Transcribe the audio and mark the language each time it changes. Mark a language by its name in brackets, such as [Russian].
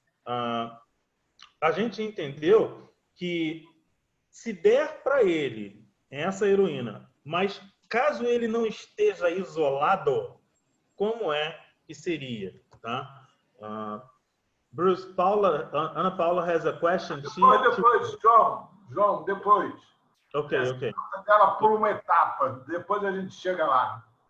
[Portuguese] A gente entendeu que se der para ele essa heroína, mas caso ele não esteja isolado, como é que seria, tá? [English] Bruce, Ana Paula has a question. [Portuguese] Depois, João, depois. Ok. Ela por uma etapa, depois a gente chega lá.